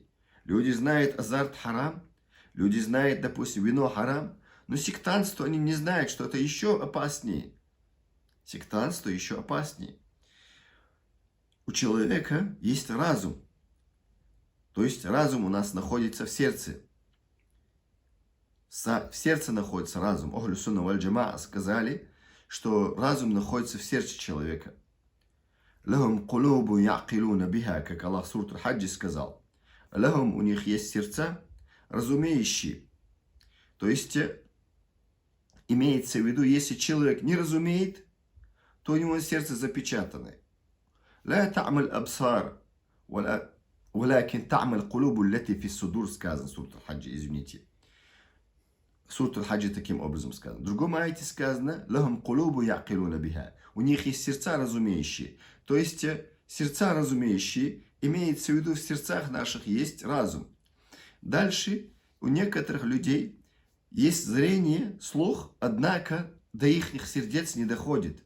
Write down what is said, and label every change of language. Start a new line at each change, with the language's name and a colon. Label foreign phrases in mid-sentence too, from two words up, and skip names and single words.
Russian: Люди знают азарт харам, люди знают, допустим, вино харам, но сектантство они не знают, что это еще опаснее. Сектантство еще опаснее. У человека есть разум. То есть разум у нас находится в сердце. В сердце находится разум.
Arabic: أهل السنة والجماعة
Russian: сказали, что разум находится в сердце человека.
Arabic: لهم قلوب يعقلون بها,
Russian: как Аллах в суре Аль-Хаджи сказал. Лахум, у них есть сердца, разумеющие. То есть, имеется в виду, если человек не разумеет, то у него сердце запечатано.
Arabic: لا تعمى الأبصار، ولكن تعمى القلوب التي في الصدور,
Russian: сказано в суре Аль-Хаджи, извините. В суре Аль-Хаджи таким образом сказано. В другом аяте сказано,
Arabic: لهم قلوب يعقلون بها.
Russian: У них есть сердца разумеющие. То есть, сердца разумеющие, имеется в виду, в сердцах наших есть разум. Дальше, у некоторых людей есть зрение, слух, однако до их сердец не доходит.